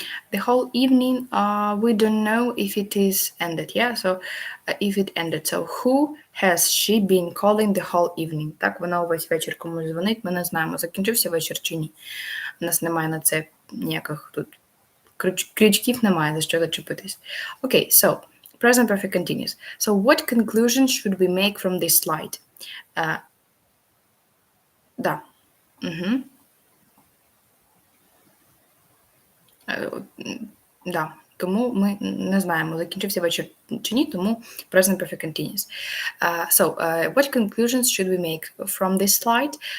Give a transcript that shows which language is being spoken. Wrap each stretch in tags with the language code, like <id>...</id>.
<en>The whole evening, we don't know if it is ended, yeah? So, if it ended. So, who has she been calling the whole evening?</en> <uk>Так, вона увесь вечір комусь дзвонить, ми не знаємо, закінчився вечір чи ні. У нас немає на це ніяких тут крючків немає, за що зачепитись.</uk> <en>Okay, so, present perfect continuous. So, what conclusions should we make from this slide?</en> <uk>Да. Да. Тому ми не знаємо, закінчився вечір чи ні, тому present perfect continuous.</uk> <en>So, what conclusions should we make from this slide?</en>